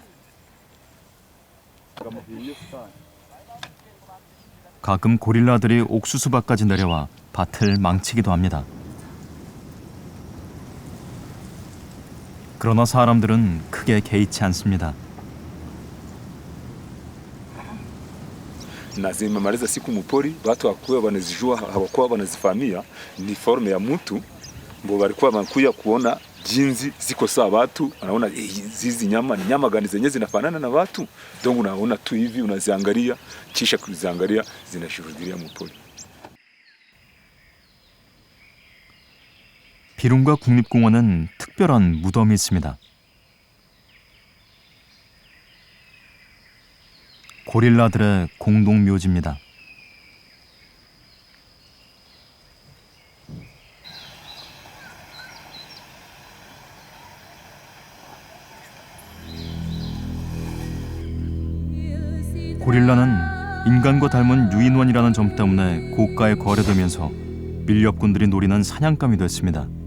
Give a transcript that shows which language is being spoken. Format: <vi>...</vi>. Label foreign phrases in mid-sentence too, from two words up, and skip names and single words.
<ko>가끔 고릴라들이 옥수수밭까지 내려와 밭을 망치기도 합니다. 그러나 사람들은 크게 개의치 않습니다.</ko> <sw>na zimemaliza siku mupori, watu hawakuwa wanazijua, hawakuwa wanazifahamia ni forme ya mtu mbo walikuwa wanakuja kuona jinsi ziko sawa watu, wanaona hizi nyama ni nyama gani zenye zinafanana na watu, donc unaona tu hivi unaziangalia, kisha kuziangalia zinashuhudia mupori.</sw> <ko>비룬가 국립공원은 특별한 무덤이 있습니다. 고릴라들의 공동 묘지입니다. 고릴라는 인간과 닮은 유인원이라는 점 때문에 고가에 거래되면서 밀렵꾼들이 노리는 사냥감이 됐습니다.</ko>